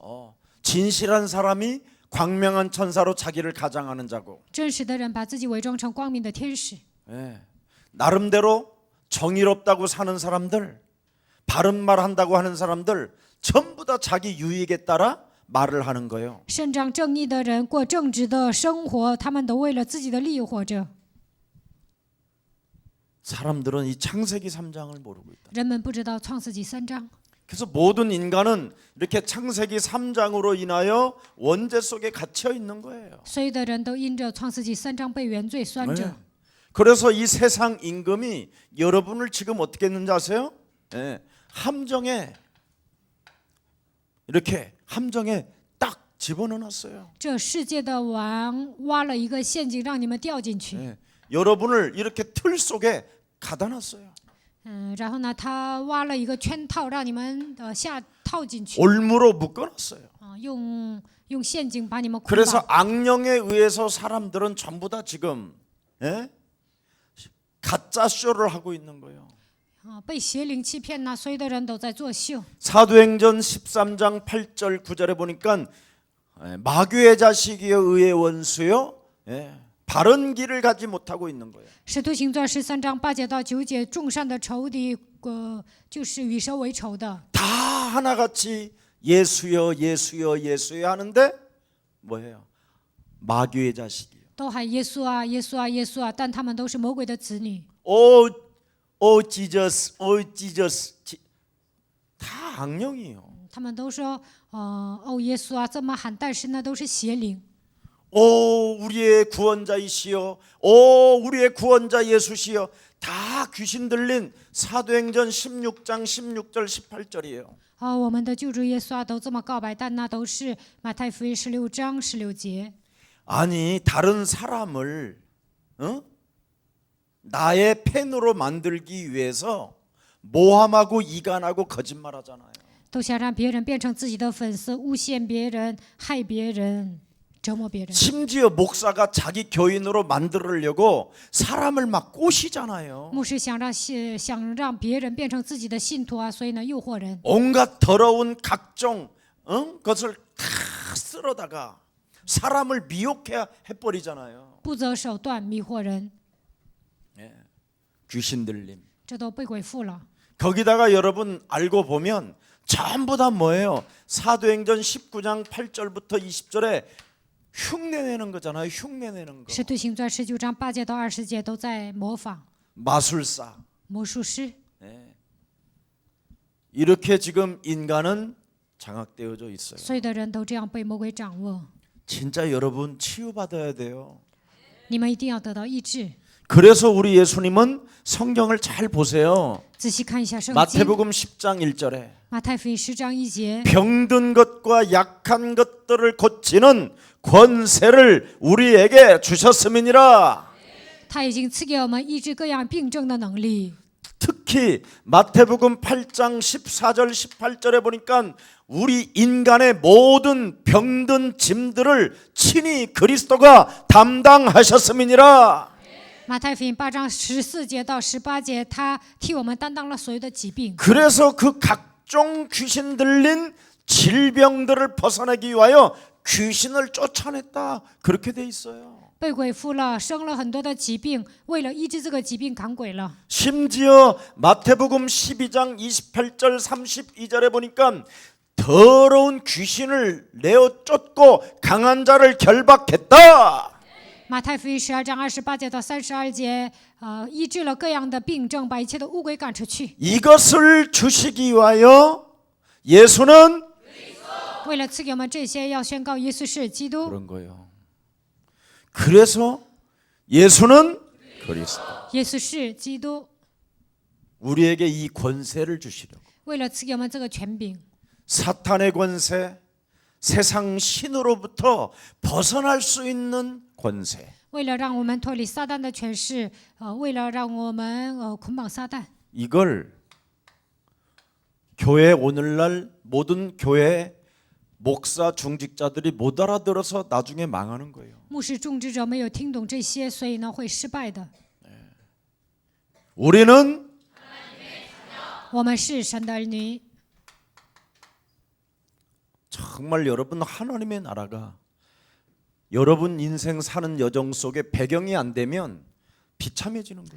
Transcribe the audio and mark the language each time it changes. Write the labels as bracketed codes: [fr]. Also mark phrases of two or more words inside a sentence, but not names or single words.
[ko] 진실한 사람이 광명한 천사로 자기를 가장하는 자고 [zh] 真实的人把自己伪装成光明的天使。 [ko] 예. 나름대로 정의롭다고 사는 사람들, 바른 말 한다고 하는 사람들 전부 다 자기 유익에 따라 말을 하는 거예요. [zh] 伸张正义的人过正直的生活，他们都为了自己的利益活着。 [ko] 사람들은 이 창세기 3장을 모르고 있다. [zh] 人们不知道创世纪3章， [ko] 그래서 모든 인간은 이렇게 창세기 3장으로 인하여 원죄 속에 갇혀 있는 거예요. [zh] 所有的人都因着创世纪3章被原罪拴着。 [ko] 그래서 이 세상 임금이 여러분을 지금 어떻게 했는지 아세요? 예, 함정에 이렇게 함정에 딱 집어넣었어요. [zh] 这世界的王挖了一个陷阱，让你们掉进去。 [ko] 예, 여러분을 이렇게 틀 속에 가다 놨어요. [zh] 然后呢，他挖了一个圈套，让你们下套进去。 [ko] 올무로 묶어놨어요. [zh] 用陷阱把你们捆 [ko] 그래서 [zh] 绑。 [ko] 악령에 의해서 사람들은 전부 다 지금 예? 가짜 쇼를 하고 있는 거예요. [zh] 被邪灵欺骗呢，所有的人都在作秀。 [ko] 사도행전 13장 8절 9절에 보니까 마귀의 자식이여 의의 원수요 바른 길을 가지 못하고 있는 거예요. [zh] 使徒行传13章8节到9节，众善的仇敌，就是与蛇为仇的， [ko] 다 하나같이 예수여 예수여 예수여 하는데 뭐예요? 마귀의 자식이요. [zh] 都喊耶稣啊，耶稣啊，耶稣啊，但他们都是魔鬼的子女。 [ko] 오 지저스 오 지저스 다 악령이에요. [zh] 他们都说，耶稣啊，这么喊，但是呢，都是邪灵。 [ko] 오 우리의 구원자이시여 오 우리의 구원자 예수시여 다 귀신 들린 사도행전 16장 16절 18절이에요. [zh] 我们的救主耶稣啊，都这么告白，但那都是马太福音16章16节。 [ko] 아니 다른 사람을 나의 펜으로 만들기 위해서 모함하고 이간하고 거짓말하잖아요. [zh] 都想让别人变成自己的粉丝，诬陷别人，害别人，折磨别人。 [ko] 심지어 목사가 자기 교인으로 만들려고 사람을 막 꼬시잖아요. [zh] 牧师想让别人变成自己的信徒啊，所以呢，诱惑人， [ko] 온갖 더러운 각종 것을 다 쓸어다가 사람을 미혹해 버리잖아요. [zh] 不择手段迷惑人， [ko] 귀신 들림. [zh] 这都被鬼附了。 [ko] 거기다가 여러분 알고 보면 전부 다 뭐예요? 사도행전 19장 8절부터 20절에 흉내내는 거잖아요. 흉내내는 거. [zh] 使徒行传19章8节到20节都在模仿 [ko] 마술사. [zh] 魔术师。 [ko] 이렇게 지금 인간은 장악되어져 있어요. [zh] 所有的人都这样被魔鬼掌握， [ko] 진짜 여러분 치유받아야 돼요. [zh] 你们一定要得到医治。 [ko] 그래서 우리 예수님은 성경을 잘 보세요. [zh] 仔细看一下圣经， [ko] 마태복음 10장 1절에 [zh] 马太福音10章1节， [ko] 병든 것과 약한 것들을 고치는 권세를 우리에게 주셨음이니라. [zh] 他已经赐给我们医治各样病症的能力。 [ko] 특히 마태복음 8장 14절 18절에 보니까 우리 인간의 모든 병든 짐들을 친히 그리스도가 담당하셨음이니라. [zh] 马太福音8章14节到18节，他替我们担当了所有的疾病。 [ko] 그래서 그 각종 귀신 들린 질병들을 벗어내기 위하여 귀신을 쫓아냈다. 그렇게 돼 있어요. [zh] 被鬼附了，生了很多的疾病，为了医治这个疾病赶鬼了。 [ko] 심지어 마태복음 12장 28절 32절에 보니까 더러운 귀신을 내어 쫓고 강한 자를 결박했다. [zh] 马太福音12章28节到32节，医治了各样的病症，把一切的污鬼赶出去。 [ko] 이것을 주시기 위하여 예수는 [zh] 为了赐给我们这些，要宣告耶稣是基督。 [ko] 그런 거예요. 그래서 예수는 그리스도. [zh] 耶稣是基督， [ko] 우리에게 이 권세를 주시려고. [zh] 为了赐给我们这个权柄， [ko] 사탄의 권세, 세상 신으로부터 벗어날 수 있는 권세. [zh] 为了让我们脱离撒旦的权势，为了让我们捆绑撒旦。 [ko] 이걸 교회 오늘날 모든 교회 목사 중직자들이 못 알아들어서 나중에 망하는 거예요. [zh] 牧师种植者没有听懂这些，所以呢会失败的。 [ko] 우리는 [zh] 我们是神的儿女， [ko] 정말 여러분 하나님의 나라가 여러분 인생 사는 여정 속에 배경이 안 되면 비참해지는 거예요.